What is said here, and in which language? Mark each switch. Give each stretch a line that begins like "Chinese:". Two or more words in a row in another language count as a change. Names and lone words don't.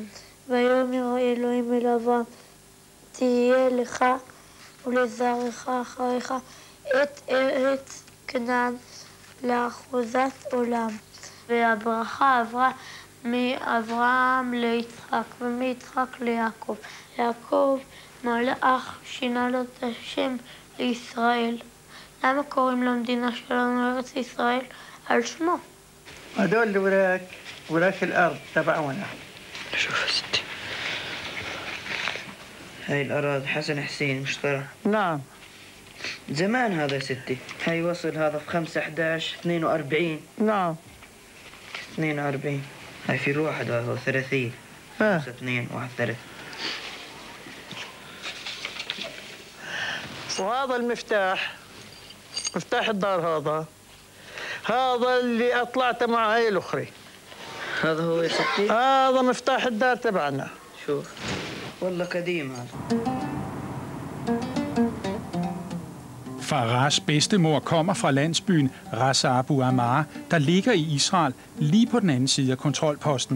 Hebrew: ויאמר אלוהים אל אברהם, תהיה לך ולזרעך אחריך את ארץ כנען לאחוזת עולם. והברכה עברה מאברהם ליצחק ומיצחק ליעקב. יעקב מלאך שינה לו את השם לישראל. למה קוראים למדינה שלנו ארץ ישראל? על שמו.
Arabic: هذول وراك الأرض تبعونا. شوف يا ستي، هاي الأراضي حسن حسين مشترى. نعم. زمان هذا يا ستي، هاي وصل هذا في 5/11/42. نعم. 42. هاي في الواحد هذا 30. 5/2/1/3. وهذا المفتاح، مفتاح الدار هذا اللي أطلعت مع هاي الأخرى. هذا هو يا ستي؟ هذا مفتاح الدار تبعنا. شوف والله قديم هذا.
Danish: Farahs bedstemor kommer fra landsbyen Ras Abu Ammar, der ligger i Israel lige på den anden side af kontrolposten.